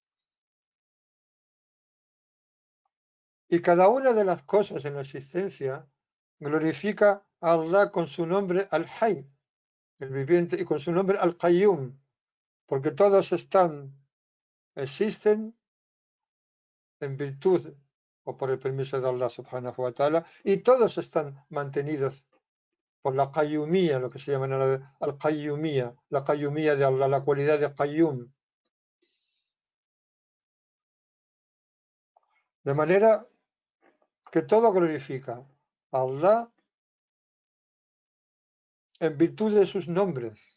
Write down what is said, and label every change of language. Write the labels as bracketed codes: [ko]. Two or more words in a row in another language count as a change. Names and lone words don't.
[es] Y cada una de las cosas en la existencia glorifica a Allah con su nombre Al-Hayy, el viviente, y con su nombre Al-Qayyum, porque todos existen en virtud o por el permiso de Allah [ar] سبحانه وتعالى, [es] y todos están mantenidos por la qayyumía, lo que se llama en árabe al-qayyumía, la qayyumía de Allah, la cualidad de qayyum. De manera que todo glorifica a Allah en virtud de sus nombres,